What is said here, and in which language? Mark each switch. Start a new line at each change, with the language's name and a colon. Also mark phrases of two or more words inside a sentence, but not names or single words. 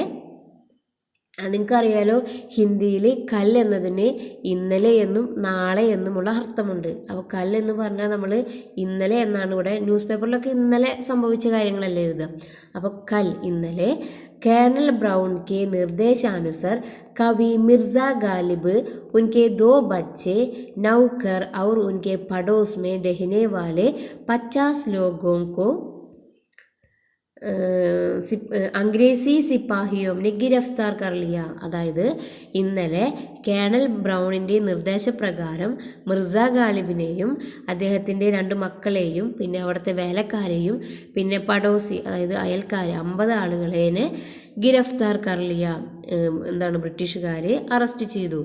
Malayalam: നിങ്ങൾക്കറിയാലോ ഹിന്ദിയിൽ കൽ എന്നതിന് ഇന്നലെ എന്നും നാളെ എന്നുമുള്ള അർത്ഥമുണ്ട്. അപ്പോൾ കൽ എന്ന് പറഞ്ഞാൽ നമ്മൾ ഇന്നലെ എന്നാണ് ഇവിടെ ന്യൂസ് പേപ്പറിലൊക്കെ ഇന്നലെ സംഭവിച്ച കാര്യങ്ങളല്ലേ എഴുതുക. അപ്പോൾ കൽ, ഇന്നലെ.
Hindi: കേണൽ ബ്രൗൺ के निर्देशानुसार कवि मिर्ज़ा गालिब उनके 2 बच्चे नौकर और उनके पड़ोस में रहने वाले 50 लोगों को अंग्रेज़ी सिपाहियों ने गिरफ़्तार कर लिया.
Malayalam: അതായത് ഇന്നലെ കേണൽ ബ്രൗണിൻ്റെ നിർദ്ദേശപ്രകാരം മിർസ ഗാലിബിനെയും അദ്ദേഹത്തിൻ്റെ 2 മക്കളെയും പിന്നെ അവിടുത്തെ വേലക്കാരെയും പിന്നെ പടോസി അതായത് അയൽക്കാരെ 50 ആളുകളെ
Hindi: गिरफ़्तार कर लिया,
Malayalam: എന്താണ് ബ്രിട്ടീഷുകാർ അറസ്റ്റ് ചെയ്തു.